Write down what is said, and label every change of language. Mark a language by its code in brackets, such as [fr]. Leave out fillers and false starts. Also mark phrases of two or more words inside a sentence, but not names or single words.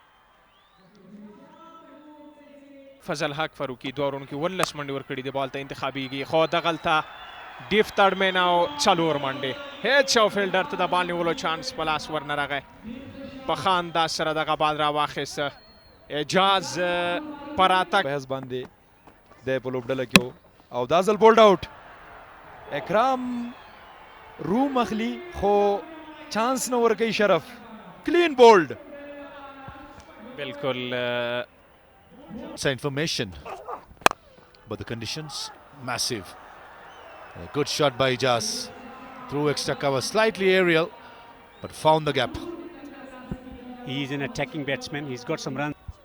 [ps] فضل حق فاروقي دوه اورونو کې 19 منډې ورکړي دي بال ته انتخابیږي خو دغلته ډیف تړمین او څلور منډې هیڅ یو فیلډر ته د بال نیولو چانس په لاس ورنه راغی په ښه انداز سره دغه بال راواخیسته اعجاز په راتګ بحث باندې دی په لوبډله کې و او دا ځل [en] bowled out [ps] اکرام روم اخلي خو چانس نه ورکوي شرف [en] clean bowled [ps] بالکل [en] It's information, but the conditions massive. A good shot by Ijaz through extra cover, slightly aerial, but found the gap. he is an attacking batsman. He's got some runs.